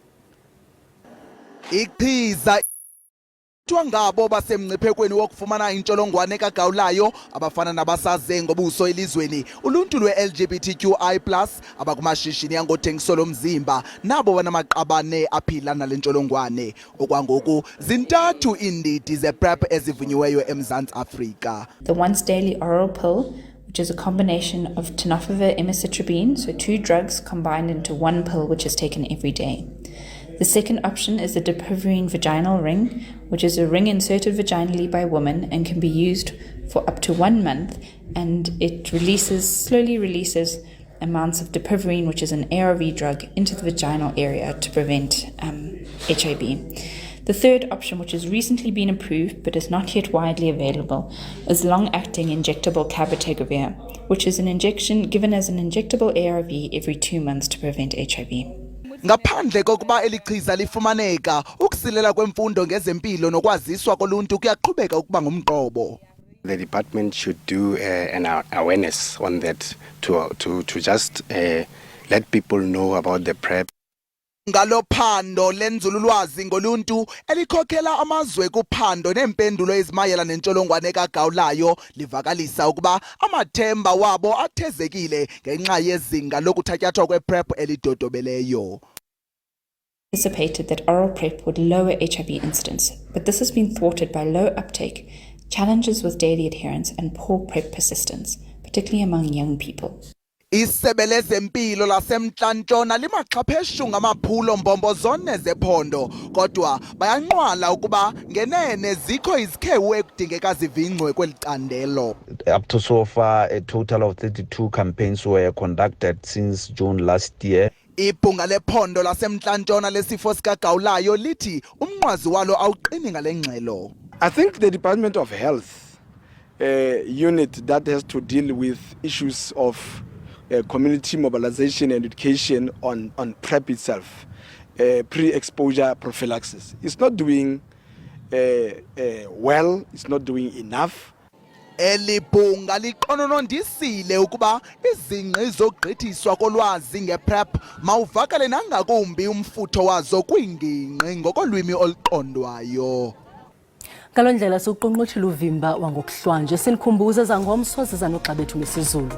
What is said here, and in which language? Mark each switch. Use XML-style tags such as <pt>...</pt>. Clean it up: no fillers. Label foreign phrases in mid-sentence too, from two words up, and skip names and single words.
<xh>Ichiza ngabo basemngciphekweni wokufumana intsholongwane kagawulayo abafana nabasaze ngobuso elizweni, uluntu lwe-LGBTQI+ abakumashishini angothengiso lomzimba nabo banamaqabane aphila nale ntsholongwane. Okwangoku zintathu iindidi ze-PrEP ezivunyiweyo eMzantsi Afrika.</xh> <en>The once daily oral pill, which is a combination of tenofovir emicetribine, so 2 drugs combined into 1 pill which is taken every day. The second option is the dapivirine vaginal ring, which is a ring inserted vaginally by women and can be used for up to 1 month, and it slowly releases amounts of dapivirine, which is an ARV drug, into the vaginal area to prevent HIV. The third option, which has recently been approved but is not yet widely available, is long-acting injectable cabotegravir, which is an injection given as an injectable ARV every 2 months to prevent HIV.</en> <xh>Ngaphandle kokuba elichiza lifumaneka, ukusilela kwemfundo ngezempilo nokwaziswa koluntu kuyaqhubeka ukuba ngumqobo.</xh> <en>The department should do an awareness on that to just let people know about the PrEP.</en> <xh>Ngalo phando lenzululwazi ngoluntu elikhokhela amazwe kuphando nempendulo ezimayela nentsholongwane kagawulayo livakalisa ukuba amathemba wabo athezekile ngenxa yezinga lokuthatyathwa kwePrEP elidodobeleyo.</xh> <en>Anticipated that oral PrEP would lower HIV incidence, but this has been thwarted by low uptake, challenges with daily adherence and poor PrEP persistence, particularly among young people.</en> <xh>Isebe lezempilo laseMntla-Ntshona limaxhapheshu ngamaphulo mbombo zone zephondo, kodwa bayanqwala ukuba ngenene zikho izikhewu ekudingeka zivingcwe kweli candelo.</xh> <en>Up to so far, a total of 32 campaigns were conducted since June last year.</en> <xh>Ibhunga lephondo laseMntla-Ntshona lesifo sikagawulayo lithi umnqwazi walo awuqini ngale ngxelo.</xh> <en>I think the Department of Health unit that has to deal with issues of community mobilization and education on PrEP itself, pre-exposure prophylaxis. It's not doing well, it's not doing enough.</en> <xh>Elibhunga liqononondisile ukuba izingqi zogqithiswa kolwazi ngePrEP mawuvakale nangakumbi umfutho wazo kwiingingqi ngokolwimi oluqondwayo. Ngalo ndlela siuqonqothile uvimba wangokuhlwanje, sinikhumbuze zangomso ziza noxa bethu ngesiZulu.</xh>